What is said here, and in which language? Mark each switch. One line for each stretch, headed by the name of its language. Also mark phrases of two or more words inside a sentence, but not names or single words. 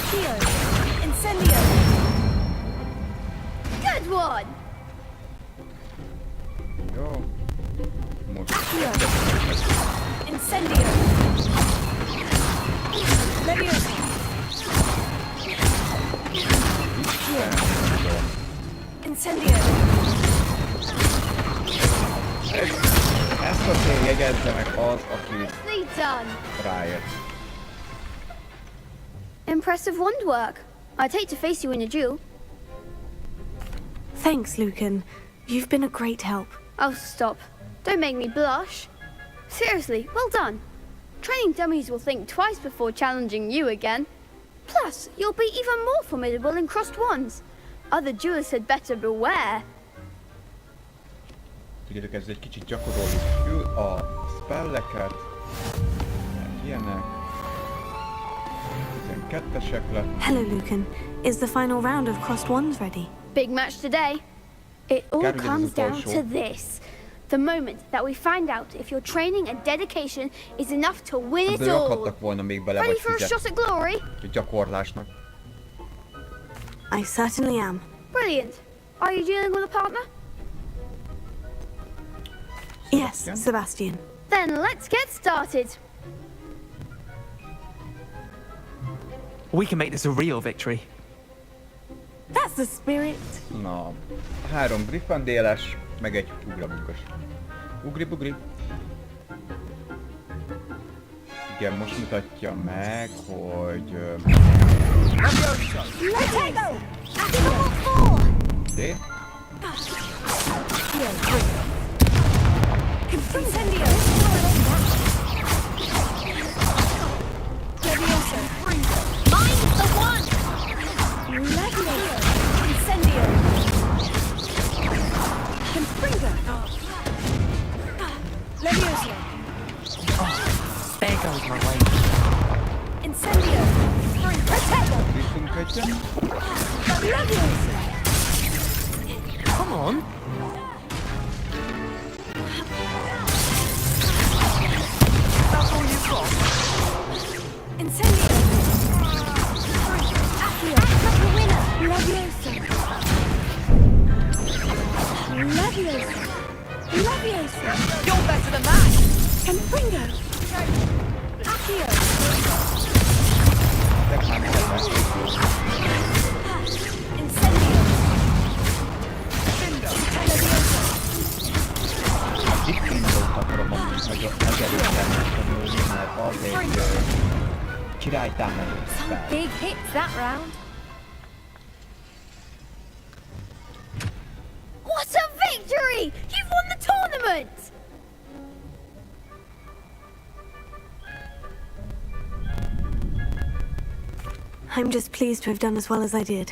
English: Incendio. Good one! Incendio. Leviosa. Incendio.
Hungarian: Ezt azért jegyezze meg az, aki
English: Nicely done.
Hungarian: ráért.
English: Impressive wand work. I'd hate to face you in a duel. Thanks, Lucan. You've been a great help. Oh, stop. Don't make me blush. Seriously, well done. Training dummies will think twice before challenging you again. Plus, you'll be even more formidable in crossed wands. Other duelists had better beware.
Hungarian: Tudjátok, ez egy kicsit gyakoroljuk a spelleket. Ilyenek. 12-esek lett.
English: Hello, Lucan. Is the final round of crossed wands ready? Big match today. It all Gotta get comes this ball down short. to this. The moment that we find out if your training and dedication is enough to win it
Hungarian: Ebből
English: all.
Hungarian: rakhattak volna még bele,
English: Ready
Hungarian: vagy
English: for a shot
Hungarian: fizet
English: at glory?
Hungarian: a gyakorlásnak.
English: I certainly am. Brilliant. Are you dealing with a partner? Yes, Sebastian. Then let's get started. We can make this a real victory. That's the spirit.
Hungarian: Na, 3 griffandéles, meg egy ugrabugos. Ugri-bugri. Igen, most mutatja meg, hogy... Oké.
English: Incendio. Leviosa. Mind the one. Leviosa. Incendio. Confringo. Leviosa. There goes my way. Incendio. Protego.
Hungarian: Griffünk egyen.
English: Leviosa. Come on. That's all you've got? Incendio. Accio. Catarina. Leviosa. Leviosa. Leviosa. You're better than that. Confringo. Accio. Incendio. Leviosa.
Hungarian: Diktindót akarom amúgy megerősen megtanulni, mert az egy királytámadó spell.
English: Big hits that round. What a victory! You've won the tournament! I'm just pleased to have done as well as I did.